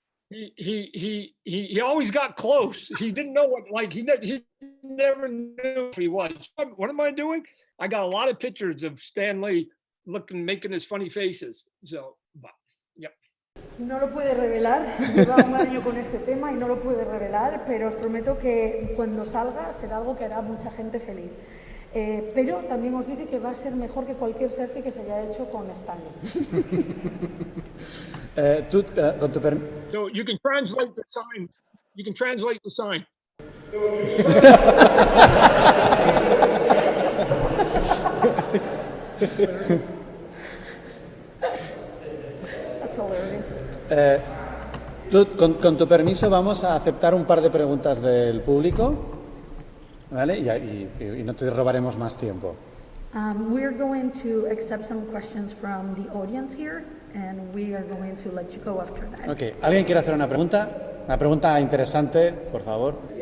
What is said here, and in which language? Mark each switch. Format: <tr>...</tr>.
<en>He always got close. He didn't know what, like, he never knew who he was. What am I doing? I got a lot of pictures of Stan Lee making his funny faces. So, but, yep.</en> <es>No lo puede revelar, lleva un año con este tema y no lo puede revelar, pero os prometo que cuando salga será algo que hará mucha gente feliz. Pero también os dice que va a ser mejor que cualquier selfie que se haya hecho con Stanley. Con tu permiso.</es> <en>So you can translate the sign. You can translate the sign. That's hilarious.</en> <es>Con tu permiso vamos a aceptar un par de preguntas del público, ¿vale? Y no te robaremos más tiempo.</es> <en>We're going to accept some questions from the audience here, and we are going to let you go after that. Okay.</en> <es>¿Alguien quiere hacer una pregunta? Una pregunta interesante, por favor.</es>